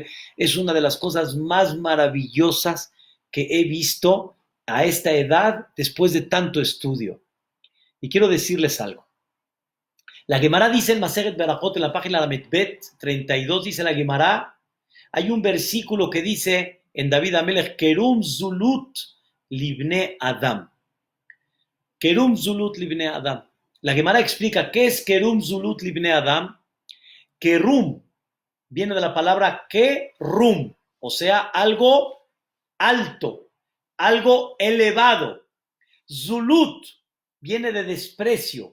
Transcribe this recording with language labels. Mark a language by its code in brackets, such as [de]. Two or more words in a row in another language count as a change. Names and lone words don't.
[es] Es una de las cosas más maravillosas que he visto a esta edad después de tanto estudio. Y quiero decirles algo. La Gemara dice en [he] מסכת ברכות, [es] en la página Lametbet 32, dice la Gemara, hay un versículo que dice en [he] דוד המלך, כרם זלות לבני אדם. כרם זלות לבני אדם. [es] La Gemara explica qué es [he] כרם זלות לבני אדם. [es] Kerum viene de la palabra Kerum, o sea, algo alto, algo elevado. Zulut viene de desprecio.